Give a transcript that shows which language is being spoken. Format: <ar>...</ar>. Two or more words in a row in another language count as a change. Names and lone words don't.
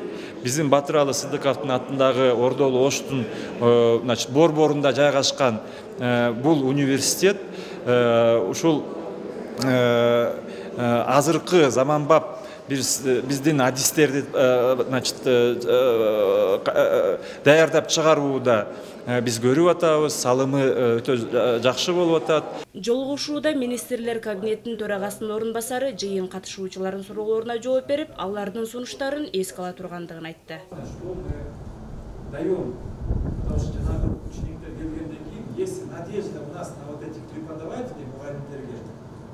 <ky>Биздин Батыралы Сыдыковдун атындагы Ордолу Оштун борборунда жайгашкан бул университет ушул азыркы заманбап биздин адистерди даярдап чыгарууда биз көрүп атабыз, салымы өтө жакшы болуп атат. Жолугушууда министрлер кабинетинин төрагасынын орунбасары жыйын катышуучулардын суроолоруна жооп берип, алардын сунуштарын эске ала тургандыгын айтты.</ky> <ru>Даем, потому что</ru> <ky>учениктер келгенден кийин</ky> <ru>есть надежда у нас на вот этих преподавателей,</ru> <ky>мугалимдерге,</ky>